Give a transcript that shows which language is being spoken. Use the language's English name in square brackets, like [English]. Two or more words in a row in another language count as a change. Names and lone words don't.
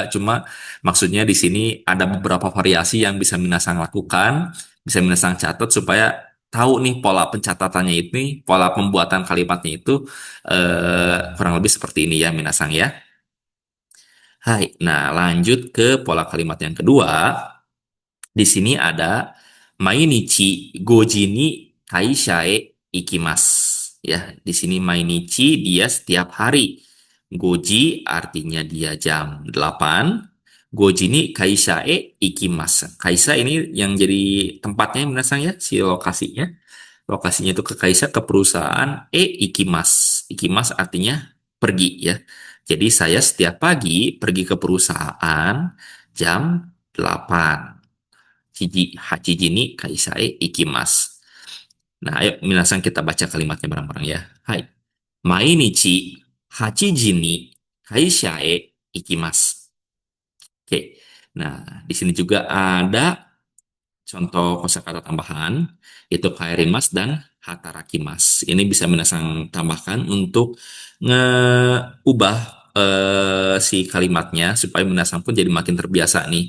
[Indonesian] Cuma maksudnya di sini ada beberapa variasi yang bisa Minasang lakukan, bisa Minasang catat supaya tahu nih pola pencatatannya ini, pola pembuatan kalimatnya itu kurang lebih seperti ini ya Minasang ya. Hai, nah lanjut ke pola kalimat yang kedua. Di sini ada [Japanese] 毎日五時に会社へ行きます. [Indonesian] Ya, di sini mainichi dia setiap hari. Goji artinya dia jam 8. [Japanese] 五時に会社へ行きます. [Indonesian] Kaisa ini yang jadi tempatnya minasang ya, si lokasinya. Lokasinya itu ke kaisa ke perusahaan ikimas. Ikimas artinya pergi ya. Jadi saya setiap pagi pergi ke perusahaan jam 8. [Japanese] 八時に会社へ行きます. [Indonesian] Nah, ayo minasan kita baca kalimatnya bareng-bareng ya. Hai. [Japanese] 毎日8に会社へ行きます. [Indonesian] Oke. Nah, di sini juga ada contoh kosakata tambahan, itu kaerimas dan hatarakimas. Ini bisa minasang tambahkan untuk ngeubah si kalimatnya supaya minasang pun jadi makin terbiasa nih.